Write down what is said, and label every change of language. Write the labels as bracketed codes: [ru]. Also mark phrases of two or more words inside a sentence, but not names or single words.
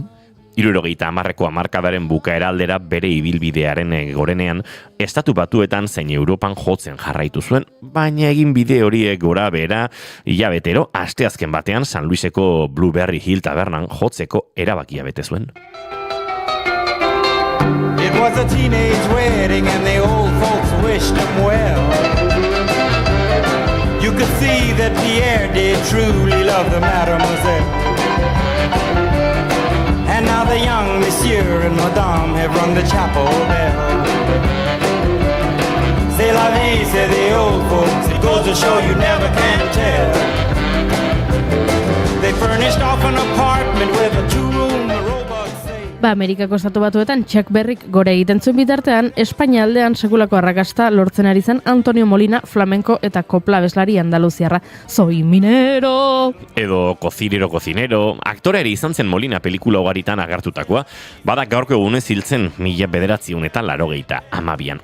[eu] 70ko hamarkadaren bukaera aldera bere ibilbidearen gorenean, estatu batuetan zein Europan jotzen jarraitu zuen, baina egin bide horiek gora bera, hilabetero, asteazken batean San Luiseko Blueberry Hill tabernan jotzeko erabakia bete zuen. [en] It was a teenage wedding and the old folks wished him well. You could see that Pierre did truly love the mademoiselle. And now the young monsieur and madame have rung the chapel bell. [fr] C'est la vie, [en] say the old folks, it goes to show you never can tell. They furnished off an apartment with a 2-room robot safe. [eu] Amerikako estatu batuetan Chuck Berryk gore egiten zuen bitartean, Espainia aldean sekulako arrakasta lortzen ari zen Antonio Molina, flamenko eta kopla abeslari andaluziarra. [es] Soy minero! [eu] Edo cocinero, aktoreari izan zen Molina pelikula ugaritan agertutakoa, bada gaurko egunez hiltzen 1982an.